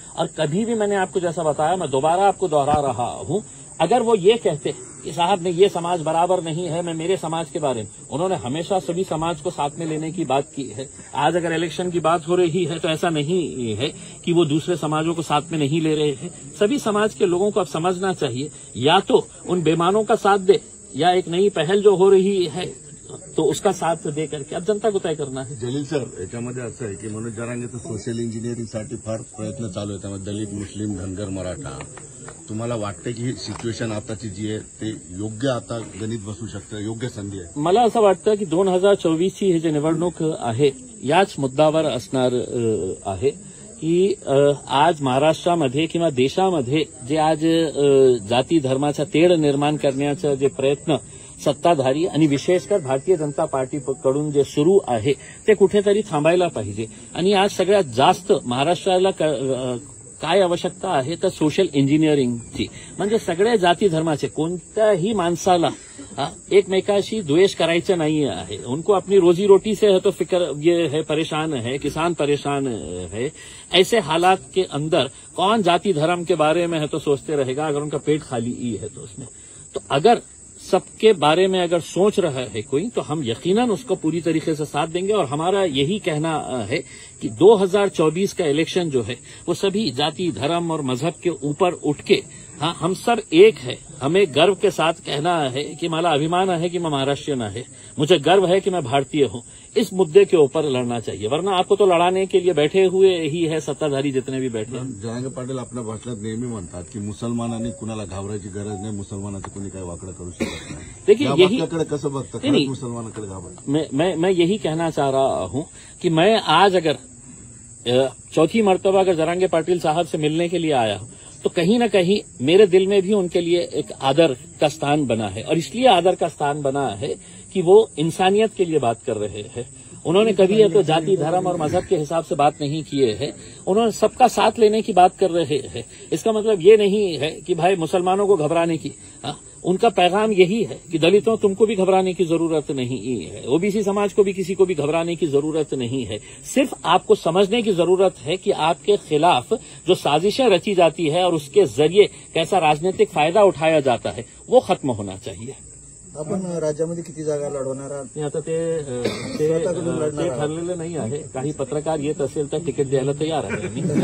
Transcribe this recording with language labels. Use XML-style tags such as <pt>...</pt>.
<hi>और कभी भी मैंने आपको जैसा बताया, मैं दोबारा आपको दोहरा रहा हूं, अगर वो ये कहते कि साहब ने ये समाज बराबर नहीं है, मैं मेरे समाज के बारे में, उन्होंने हमेशा सभी समाज को साथ में लेने की बात की है. आज अगर इलेक्शन की बात हो रही है तो ऐसा नहीं है कि वो दूसरे समाजों को साथ में नहीं ले रहे हैं. सभी समाज के लोगों को अब समझना चाहिए, या तो उन बेईमानों का साथ दे, या एक नई पहल जो हो रही है तो उसका साथ दे करके अब जनता को तय करना है.</hi> <mr>जलील सर, याच्यामध्ये असं आहे की मनोज जरांगेचं सोशल इंजिनिअरिंगसाठी फार प्रयत्न चालू आहेत. त्यामध्ये दलित, मुस्लिम, धनगर, मराठा. तुम्हाला वाटतं की ही सिच्युएशन आताची जी आहे ते योग्य आता गणित बसू शकतं, योग्य संधी आहे? मला असं वाटतं की 2024ची ही जी निवडणूक आहे याच मुद्द्यावर असणार आहे की आज महाराष्ट्रामध्ये किंवा देशामध्ये जे आज जाती धर्माचा तेढ निर्माण करण्याचा जे प्रयत्न सत्ताधारी आणि विशेषकर भारतीय जनता पार्टीकडून जे सुरू आहे ते कुठेतरी थांबायला पाहिजे. आणि आज सगळ्यात जास्त महाराष्ट्राला काय आवश्यकता आहे तर सोशल इंजिनिअरिंगची. म्हणजे सगळ्या जाती धर्माचे कोणत्याही माणसाला एकमेकाशी द्वेष करायचं नाही आहे.</mr> <hi>उनको अपनी रोजी रोटी से है तो फिक्र ये है, परेशान है, किसान परेशान है. ऐसे हालात के अंदर कौन जाति धर्म के बारे में है तो सोचते रहेगा अगर उनका पेट खाली ही है तो उसमें. तो अगर सबके बारे में अगर सोच रहा है कोई तो हम यकीनन उसको पूरी तरीके से साथ देंगे. और हमारा यही कहना है कि 2024 का इलेक्शन जो है वो सभी जाति धर्म और मजहब के ऊपर उठ के हम सब एक है. हमें गर्व के साथ कहना है कि</hi> <mr>मला अभिमान</mr> <hi>है कि मैं महाराष्ट्रीयन है, मुझे गर्व है कि मैं भारतीय हूं. इस मुद्दे के ऊपर लड़ना चाहिए, वरना आपको तो लड़ाने के लिए बैठे हुए ही है सत्ताधारी जितने भी बैठे हैं.</hi> <mr>जरांगे पाटील आपल्या भाषणात नेहमी म्हणतात की मुसलमानांनी कुणाला घाबरायची गरज नाही, मुसलमानाचं कोणी काही वाकडं करू शकत नाही.</mr> <hi>देखिए यही</hi> <mr>कसं बघतं, खरंच मुसलमानाकडे घाबरतं.</mr> <hi>मैं यही कहना चाह रहा हूं कि मैं आज अगर चौथी मर्तबा अगर जरांगे पाटिल साहब से मिलने के लिए आया हूं तो कहीं न कहीं मेरे दिल में भी उनके लिए एक आदर का स्थान बना है. और इसलिए आदर का स्थान बना है कि वो इंसानियत के लिए बात कर रहे हैं. उन्होंने कभी तो जाति धर्म और मजहब के हिसाब से बात नहीं किए हैं. उन्होंने सबका साथ लेने की बात कर रहे हैं. इसका मतलब ये नहीं है कि भाई मुसलमानों को घबराने की. उनका पैगाम यही है कि दलितों तुमको भी घबराने की जरूरत नहीं है, ओबीसी समाज को भी किसी को भी घबराने की जरूरत नहीं है. सिर्फ आपको समझने की जरूरत है कि आपके खिलाफ जो साजिशें रची जाती है और उसके जरिए कैसा राजनीतिक फायदा उठाया जाता है वो खत्म होना चाहिए.</hi> <mr>आपण राज्यामध्ये किती जागा लढवणार आहात? आता ते ठरलेलं नाही आहे. काही पत्रकार येत असेल तर तिकीट द्यायला तयार आहे मी.</mr>